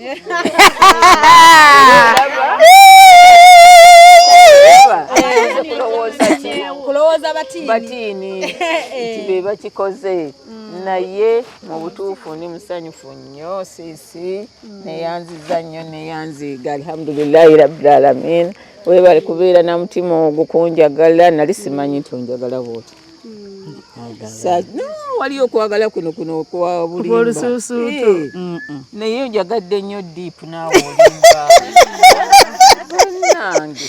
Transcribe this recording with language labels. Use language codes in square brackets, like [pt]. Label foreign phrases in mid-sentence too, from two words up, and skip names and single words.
[lg] kulowooza batiini nti be bakikoze naye mu butuufu ndi musanyufu nnyo siisi neyanziza nnyo neyanziiga [ar] الحمد لله رب العالمين [lg] weebale kubeera na mutima ogukunjagala nali simanyi nti onjagala bwoti waliyo okwagala kuno kwa bulimba naye onjagadde nnyo diipu naawe olimba nange